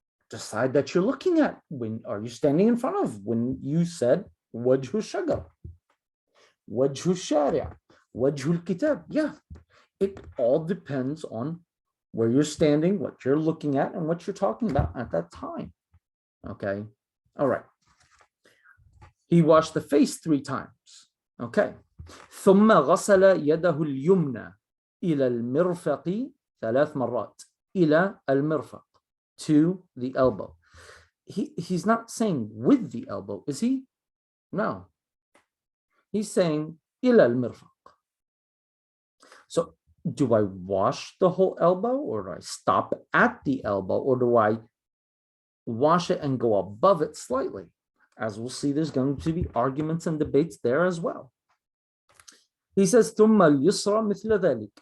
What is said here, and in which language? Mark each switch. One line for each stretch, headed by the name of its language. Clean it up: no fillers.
English: The side that you're looking at. When are you standing in front of? When you said wajhu shagar, wajhu shari', wajhu kitab. Yeah, it all depends on where you're standing, what you're looking at, and what you're talking about at that time. Okay, all right. He washed the face 3 times. Okay.
Arabic: ثم غسل يده اليمنى إلى المرفق 3 مرات. إلى المرفق,
English: to the elbow. He's not saying with the elbow, is he? No. He's saying
Arabic: إلى المرفق.
English: So do I wash the whole elbow, or do I stop at the elbow, or do I wash it and go above it slightly? As we'll see, there's going to be arguments and debates there as well. He says,
Arabic: ثم اليسرى مثل ذلك.